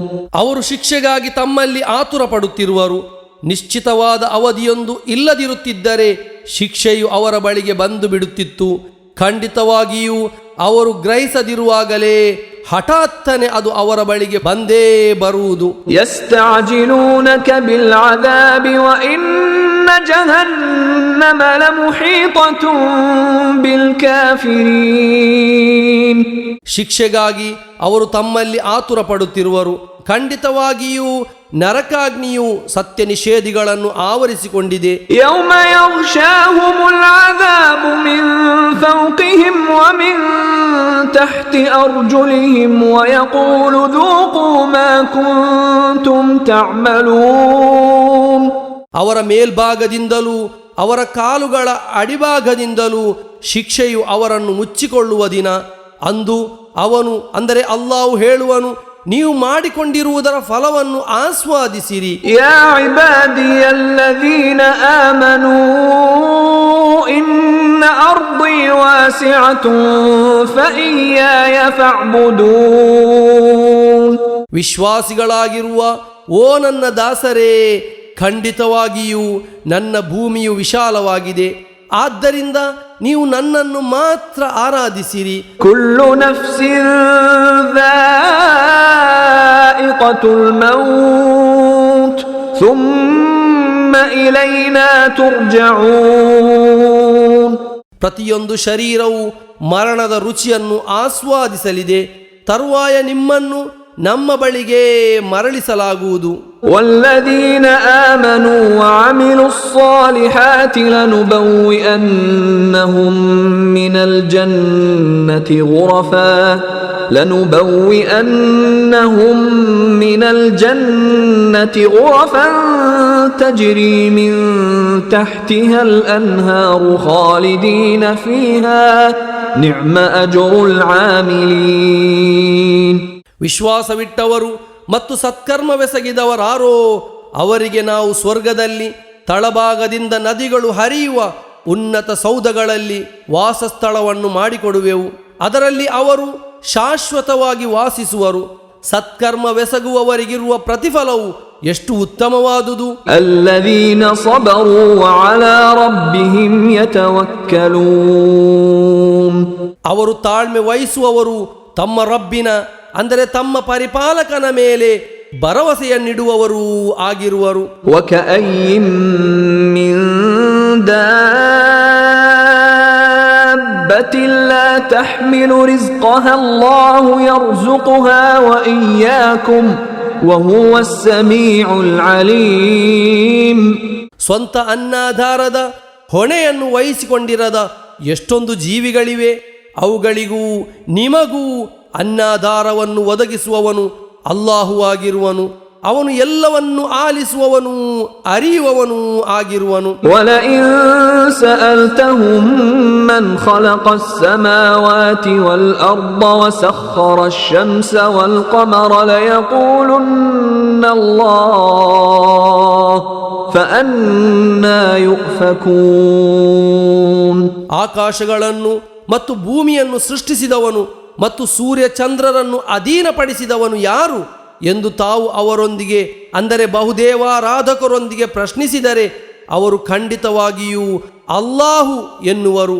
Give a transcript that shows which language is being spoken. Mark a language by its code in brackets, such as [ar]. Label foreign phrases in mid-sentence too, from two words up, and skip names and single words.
[kn] ಅವರು ಶಿಕ್ಷೆಗಾಗಿ ತಮ್ಮಲ್ಲಿ ಆತುರ ಪಡುತ್ತಿರುವರು. ನಿಶ್ಚಿತವಾದ ಅವಧಿಯೊಂದು ಇಲ್ಲದಿರುತ್ತಿದ್ದರೆ ಶಿಕ್ಷೆಯು ಅವರ ಬಳಿಗೆ ಬಂದು ಬಿಡುತ್ತಿತ್ತು. ಖಂಡಿತವಾಗಿಯೂ ಅವರು ಗ್ರಹಿಸದಿರುವಾಗಲೇ ಹಠಾತ್ತನೆ ಅದು ಅವರ ಬಳಿಗೆ ಬಂದೇ ಬರುವುದು. [ar] يستعجلونك بالعذاب وإن جهنم لمحيطة بالكافرين. [kn] ಶಿಕ್ಷೆಗಾಗಿ ಅವರು ತಮ್ಮಲ್ಲಿ ಆತುರ ಪಡುತ್ತಿರುವರು. ಖಂಡಿತವಾಗಿಯೂ ನರಕಾಗ್ನಿಯು ಸತ್ಯ ನಿಷೇಧಿಗಳನ್ನು ಆವರಿಸಿಕೊಂಡಿದೆ. [ar] يوم يغشاهم العذاب من فوقهم ومن تحت أرجلهم ويقول ذوقوا ما كنتم تعملون. [kn] ಅವರ ಮೇಲ್ಭಾಗದಿಂದಲೂ ಅವರ ಕಾಲುಗಳ ಅಡಿಭಾಗದಿಂದಲೂ ಶಿಕ್ಷೆಯು ಅವರನ್ನು ಮುಚ್ಚಿಕೊಳ್ಳುವ ದಿನ. ಅಂದು ಅವನು ಅಂದರೆ ಅಲ್ಲಾಹು ಹೇಳುವನು, ನೀವು ಮಾಡಿಕೊಂಡಿರುವುದರ ಫಲವನ್ನು ಆಸ್ವಾದಿಸಿರಿ. [ar] يا عبادي الذين آمنوا إن أرضي واسعة فإياي فاعبدون. [kn] ವಿಶ್ವಾಸಿಗಳಾಗಿರುವ ಓ ನನ್ನ ದಾಸರೇ, ಖಂಡಿತವಾಗಿಯೂ ನನ್ನ ಭೂಮಿಯು ವಿಶಾಲವಾಗಿದೆ, ಆದ್ದರಿಂದ ನೀವು ನನ್ನನ್ನು ಮಾತ್ರ ಆರಾಧಿಸಿರಿ. [ar] كل نفس ذائقةُ الموت ثم إلينا ترجعون. [kn] ಪ್ರತಿಯೊಂದು ಶರೀರವು ಮರಣದ ರುಚಿಯನ್ನು ಆಸ್ವಾದಿಸಲಿದೆ, ತರುವಾಯ ನಿಮ್ಮನ್ನು ನಮ್ಮ ಬಳಿಗೆ ಮರಳಿಸಲಾಗುವುದು. [ar] والذين آمنوا وعملوا الصالحات لنبوئنهم من الجنة غرفا تجري من تحتها الأنهار خالدين فيها نعم أجر العاملين. [kn] ವಿಶ್ವಾಸವಿಟ್ಟವರು ಮತ್ತು ಸತ್ಕರ್ಮವೆಸಗಿದವರಾರೋ ಅವರಿಗೆ ನಾವು ಸ್ವರ್ಗದಲ್ಲಿ ತಳಭಾಗದಿಂದ ನದಿಗಳು ಹರಿಯುವ ಉನ್ನತ ಸೌಧಗಳಲ್ಲಿ ವಾಸಸ್ಥಳವನ್ನು ಮಾಡಿಕೊಡುವೆವು. ಅದರಲ್ಲಿ ಅವರು ಶಾಶ್ವತವಾಗಿ ವಾಸಿಸುವರು. ಸತ್ಕರ್ಮವೆಸಗುವವರಿಗಿರುವ ಪ್ರತಿಫಲವು ಎಷ್ಟು ಉತ್ತಮವಾದುದು. [ar] الذين صبروا وعلى ربهم يتوكلون. [kn] ಅವರು ತಾಳ್ಮೆ ವಹಿಸುವವರು, ತಮ್ಮ ರಬ್ಬಿನ ಅಂದರೆ ತಮ್ಮ ಪರಿಪಾಲಕನ ಮೇಲೆ ಭರವಸೆಯನ್ನಿಡುವವರೂ ಆಗಿರುವರು. [ar] وكأين من دابة لا تحمل رزقها الله يرزقها وإياكم وهو السميع العليم. [kn] ಸ್ವಂತ ಅನ್ನಾಧಾರದ ಹೊಣೆಯನ್ನು ವಹಿಸಿಕೊಂಡಿರದ ಎಷ್ಟೊಂದು ಜೀವಿಗಳಿವೆ. ಅವುಗಳಿಗೂ ನಿಮಗೂ ಅನ್ನಾಧಾರವನ್ನು ಒದಗಿಸುವವನು ಅಲ್ಲಾಹು ಆಗಿರುವನು. ಅವನು ಎಲ್ಲವನ್ನು ಆಲಿಸುವವನು, ಅರಿಯುವವನು ಆಗಿರುವನು. [ar] وَلَئِن سَأَلْتَهُم مَّنْ خَلَقَ السَّمَاوَاتِ وَالْأَرْضَ وَسَخَّرَ الشَّمْسَ وَالْقَمَرَ لَيَقُولُنَّ اللَّهُ فَأَنَّى يُؤْفَكُونَ. [kn] ಆಕಾಶಗಳನ್ನು ಮತ್ತು ಭೂಮಿಯನ್ನು ಸೃಷ್ಟಿಸಿದವನು ಮತ್ತು ಸೂರ್ಯ ಚಂದ್ರರನ್ನು ಅಧೀನಪಡಿಸಿದವನು ಯಾರು? ಎಂದು ತಾವು ಅವರೊಂದಿಗೆ ಅಂದರೆ ಬಹುದೇವಾರಾಧಕರೊಂದಿಗೆ ಪ್ರಶ್ನಿಸಿದರೆ ಅವರು ಖಂಡಿತವಾಗಿಯೂ ಅಲ್ಲಾಹು ಎನ್ನುವರು.